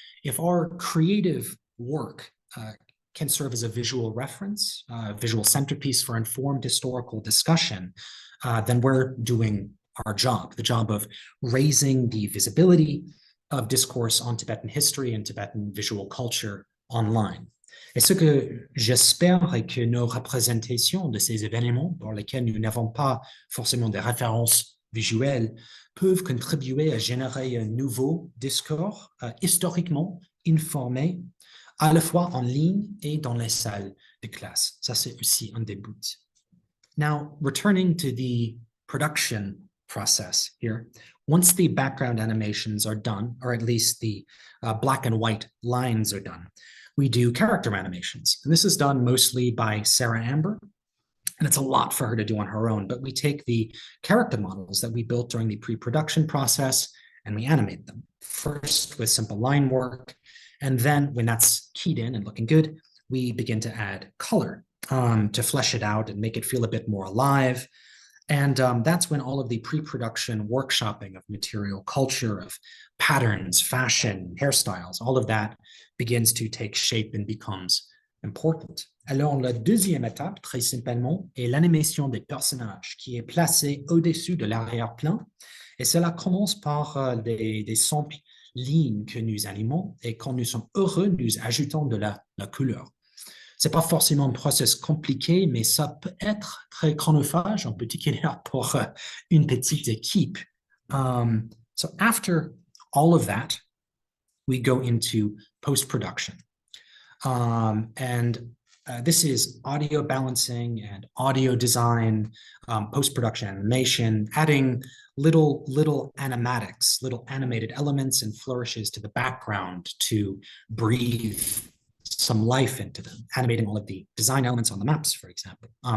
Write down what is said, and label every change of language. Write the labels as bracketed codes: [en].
[en] If our creative work can serve as a visual reference, visual centerpiece for informed historical discussion, then we're doing our job, the job of raising the visibility of discourse on Tibetan history and Tibetan visual culture online. [fr] Et ce que j'espère est que nos représentations de ces événements, pour lesquels nous n'avons pas forcément des références visuelles, peuvent contribuer à générer un nouveau discours historiquement informé, à la fois en ligne et dans les salles de classe. Ça, c'est aussi un des buts. [en] Now, returning to the production process here, once the background animations are done, or at least the black and white lines are done, we do character animations. And this is done mostly by Sarah Amber, and it's a lot for her to do on her own, but we take the character models that we built during the pre-production process and we animate them. First with simple line work, and then when that's keyed in and looking good, we begin to add color to flesh it out and make it feel a bit more alive. And that's when all of the pre-production workshopping of material culture, of patterns, fashion, hairstyles, all of that begins to take shape and becomes important. [fr] Alors, la deuxième étape, très simplement, est l'animation des personnages qui est placée au-dessus de l'arrière-plan. Et cela commence par des simples lignes que nous animons et quand nous sommes heureux, nous ajoutons de la couleur. C'est pas forcément un process compliqué, mais ça peut être très chronophage, en particulier pour une petite équipe. [en] So after all of that, we go into post-production. And this is audio balancing and audio design, post-production animation, adding little animatics, little animated elements and flourishes to the background to breathe some life into them, animating all of the design elements on the maps, for example.